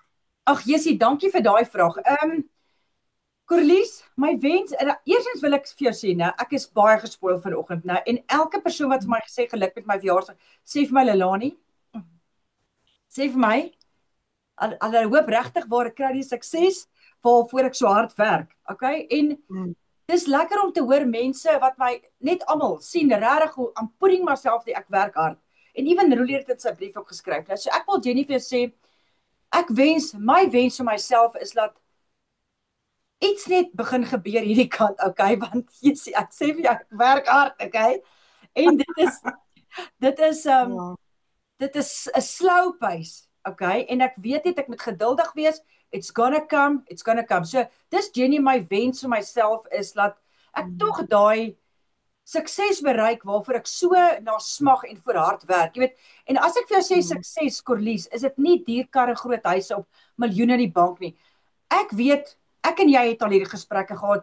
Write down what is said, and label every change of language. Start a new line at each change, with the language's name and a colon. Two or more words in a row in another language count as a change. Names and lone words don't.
Afrikaans: Ag Jessie, dankie vir daai vraag. Corlies, my wens, eerstens wil ek vir jou sê, nou, ek is baie gespoil vanoggend, nou, en elke persoon wat vir my gesê geluk met my verjaarsdag, sê vir my Leilani, sê vir my, hulle hoop regtig waar ek kry die sukses, waarvoor ek so hard werk. Okay? En dis lekker om te hoor mense wat my net almal sien regtig hoe
English: I'm putting myself there,
Afrikaans: ek werk hard. En ewen Roelie het in sy brief ook geskryf. Nou, so ek wil Jenny vir jou sê, my wens vir myself is dat iets net begin gebeur hierdie kant, okay? Want jy sê, ek sê vir jou, ek werk hard, okay? En dit is 'n
English: slow pace,
Afrikaans: okay? En ek weet net ek moet geduldig wees.
English: It's gonna come.
Afrikaans: So, dis Jenny, my wens vir myself is dat ek tog daai sukses bereik waarvoor ek so na smag en vir hard werk. Jy weet, en as ek vir jou sê sukses, Corlies, is dit nie dierkarre, groot huise op miljoene in die bank nie. Ek weet, ek en jy het al hierdie gesprekke gehad.